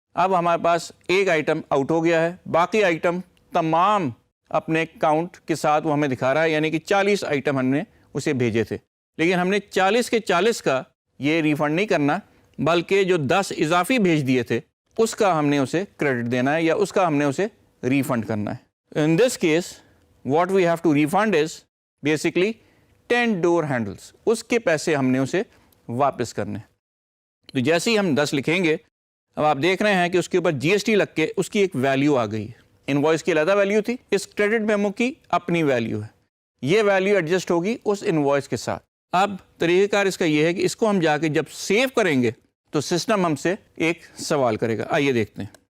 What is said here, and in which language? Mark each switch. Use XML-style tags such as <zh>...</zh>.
<ur>اب ہمارے پاس ایک آئٹم آؤٹ ہو گیا ہے, باقی آئٹم تمام اپنے کاؤنٹ کے ساتھ وہ ہمیں دکھا رہا ہے, یعنی کہ 40 آئٹم ہم نے اسے بھیجے تھے, لیکن ہم نے 40 کے 40 کا یہ ریفنڈ نہیں کرنا, بلکہ جو 10 اضافی بھیج دیے تھے اس کا ہم نے اسے کریڈٹ دینا ہے یا اس کا ہم نے اسے ریفنڈ کرنا ہے.</ur> <en>In this case, what we have to refund is basically 10 door handles.</en> <ur>اس کے پیسے ہم نے اسے واپس کرنے. تو جیسے ہی ہم 10 لکھیں گے, اب آپ دیکھ رہے ہیں کہ اس کے اوپر جی ایس ٹی لگ کے اس کی ایک ویلیو آ گئی ہے. انوائس کی علیحدہ ویلیو تھی, اس کریڈٹ میمو کی اپنی ویلیو ہے. یہ ویلیو ایڈجسٹ ہوگی اس انوائس کے ساتھ. اب طریقہ کار اس کا یہ ہے کہ اس کو ہم جا کے جب سیو کریں گے تو سسٹم ہم سے ایک سوال کرے گا. آئیے دیکھتے ہیں.</ur>